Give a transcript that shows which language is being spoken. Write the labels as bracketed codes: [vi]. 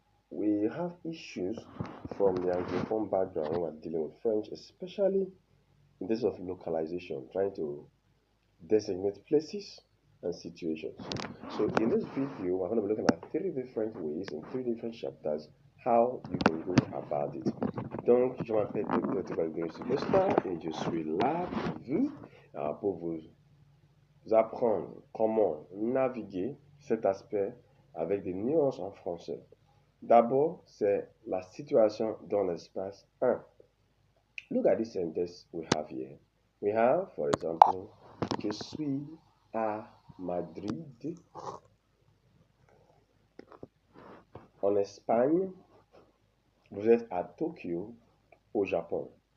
[en] We have issues from the Anglophone background when we're dealing with French, especially in terms of localization, trying to designate places and situations. So in this video, we're going to be looking at 3 different ways in 3 different chapters how you can go about it. [fr] Donc, je m'appelle Dr. Costa et je suis là pour vous apprendre comment naviguer cet aspect avec des nuances en français. D'abord, c'est la situation dans l'espace 1. [en] Look at this sentence we have here. We have, for example, [fr] je suis à Madrid, en Espagne. Vous êtes à Tokyo, au Japon.